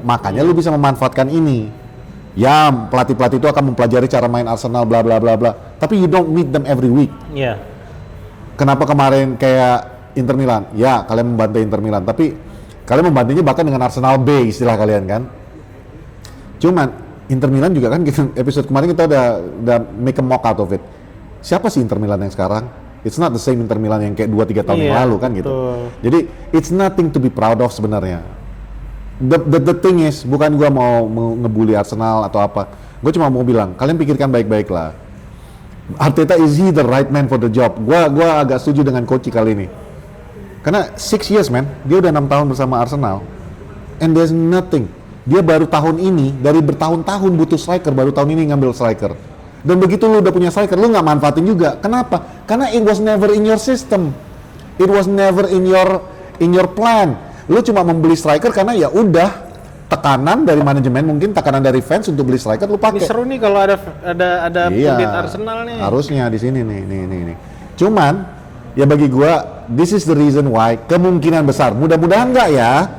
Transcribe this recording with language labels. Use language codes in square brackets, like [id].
[id] Makanya lu bisa memanfaatkan ini. Ya, pelatih-pelatih itu akan mempelajari cara main Arsenal bla bla bla bla. Tapi [en] you don't meet them every week. [id] Iya. Kenapa kemarin kayak Inter Milan? Ya, kalian membantai Inter Milan, tapi kalian membantainya bahkan dengan Arsenal B istilah kalian kan. Cuman Inter Milan juga kan episode kemarin kita udah [en] make a mock out of it. [id] Siapa sih Inter Milan yang sekarang? [en] It's not the same [id] Inter Milan yang kayak 2-3 tahun yang lalu kan gitu. [en] Jadi it's nothing to be proud of sebenarnya. The thing is, [id] bukan gua mau ngebully Arsenal atau apa. Gue cuma mau bilang, kalian pikirkan baik-baik lah. [en] Arteta is he the right man for the job? [id] Gua agak setuju dengan coach kali ini. Karena [en] 6 years man, [id] dia udah 6 tahun bersama Arsenal. [en] And there's nothing. [id] Dia baru tahun ini, dari bertahun-tahun butuh striker, baru tahun ini ngambil striker. Dan begitu lu udah punya striker, lu nggak manfaatin juga. Kenapa? Karena [en] it was never in your system. It was never in your plan. [id] Lu cuma membeli striker karena ya udah tekanan dari manajemen, mungkin tekanan dari fans untuk beli striker lu pakai. Ini seru nih kalau ada pundit Arsenal nih. Harusnya di sini nih. Cuman ya bagi gua [en] this is the reason why [id] kemungkinan besar, mudah-mudahan enggak ya.